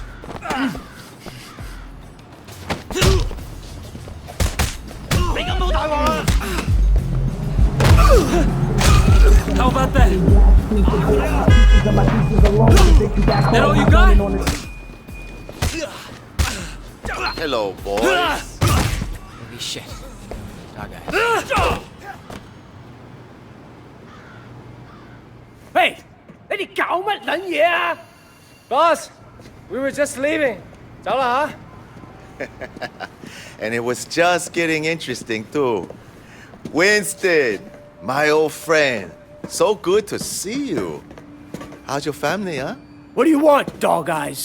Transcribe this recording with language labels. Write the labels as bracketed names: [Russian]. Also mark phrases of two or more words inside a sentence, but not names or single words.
[English] How about that? That all you got? Hello, boys. Holy shit. Dog Eyes. [Cantonese] Hey, 你哋搞乜撚嘢啊？ [English] Boss, we were just leaving. [Cantonese] 走啦吓。 [English] And it was just getting interesting, too. Winston, my old friend. So good to see you. How's your family, huh? What do you want, Dog Eyes?